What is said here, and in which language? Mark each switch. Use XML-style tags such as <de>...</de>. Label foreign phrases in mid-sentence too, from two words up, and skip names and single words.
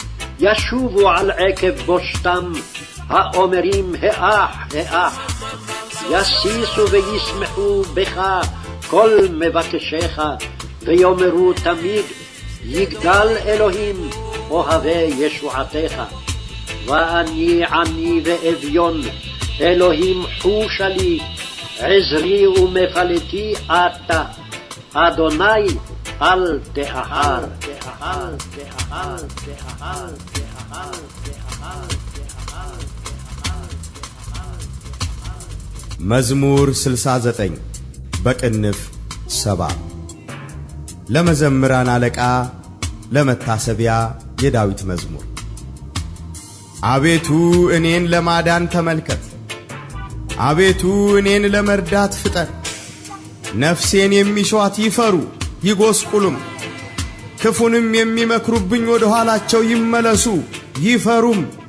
<he>ישובו על עקב בושתם, האומרים האח, יסיסו וישמחו בך כל מבקשיך, ויאמרו תמיד, יגדל אלוהים אוהבי ישועתך. ואני עני ואביון, אלוהים חושה לי, עזרי ומפלטי אתה, אדוני אל תאחר.</he> <am>መዝሙር 69 በቅንፍ 7 ለመዘምራን አለቃ ለመታሰቢያ የዳዊት መዝሙር። አቤቱ እኔን ለማዳን ተመልከት፣ አቤቱ እኔን ለመርዳት ፍጠን። ነፍሴን የሚሿት ይፈሩ ይጎስቁሉም፣ ክፉንም የሚመክሩብኝ ወደ ኋላቸው ይመለሱ ይፈሩም።</am>